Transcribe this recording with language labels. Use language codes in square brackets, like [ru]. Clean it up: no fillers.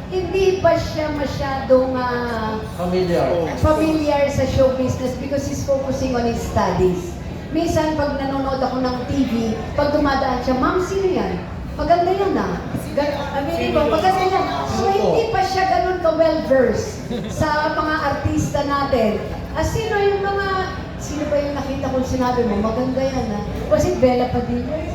[tl] Hindi ba siya masyadong [en] Familiar. familiar sa show business because he's focusing on his studies. [tl] Minsan, pag nanonood ako ng TV, pag dumadaan siya, Ma'am, sino yan? Maganda yan aminin mo, maganda yan. So, hindi pa siya ganun ka well-versed sa mga artista natin. Sino yung mga sino ba yung nakita kong sinabi mo, maganda yan ha. [en] Was it Bella Padilla?